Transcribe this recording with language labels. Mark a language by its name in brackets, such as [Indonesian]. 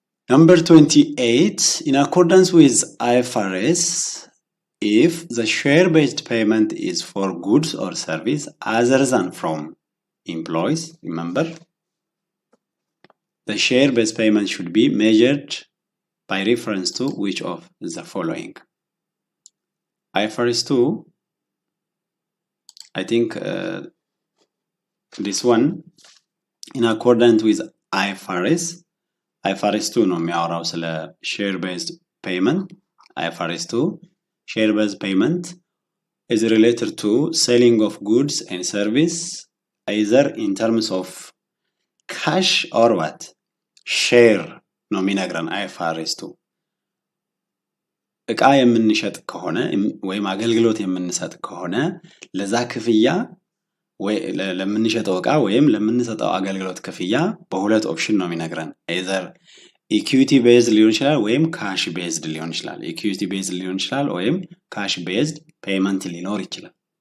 [English] number 28 in accordance with IFRS if the share-based payment is for goods or service other than from employees, remember, the share-based payment should be measured by reference to which of the following? IFRS 2, I think this one, in accordance with IFRS 2 [Amharic] ነው የሚያወራው ስለ [English] share-based payment, IFRS 2, share-based payment is related to selling of goods and service either in terms of cash or what? [Amharic] Share ነው የሚነግረን IFRS 2 እቃ የምንሸጥ ከሆነ ወይም አገልግሎት የምንሰጥ ከሆነ ለዛ ክፍያ ወይ ለምንሸጠው እቃ ወይም ለምንሰጠው አገልግሎት ክፍያ በሁለት ኦፕሽን ነው የሚነግረን either equity based ሊሆን ይችላል ወይም cash based ሊሆን ይችላል equity based ሊሆን ይችላል ወይም cash based payment ሊኖር ይችላል